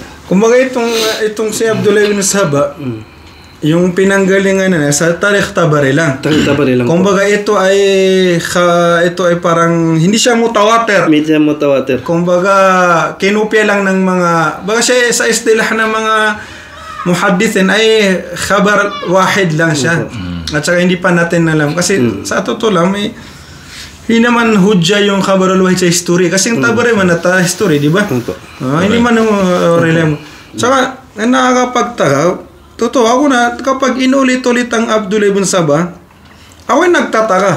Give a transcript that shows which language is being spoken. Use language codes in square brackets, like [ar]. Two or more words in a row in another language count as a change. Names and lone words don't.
[tl] Kumbaga itong si Abdullah ibn Saba, yung pinanggalingan na sa Tarikh Tabari lang. Tarikh Tabari lang. Kumbaga ito ay parang hindi siya mutawatir. Hindi siya mutawatir. Kumbaga kinopya lang ng mga baga siya sa istilah ng mga muhaddithin ay [ar] خبر واحد [tl] lang siya. At saka hindi pa natin alam kasi sa totoo lang hindi naman hudya yung [ar] خبر الواحد [tl] sa history kasi yung Tabari man na history, di ba? Hindi man relem. Saka nakakapagtaka. Totoo, ako na, kapag inulit-ulit ang Abdullah ibn Saba, ako ay nagtataka.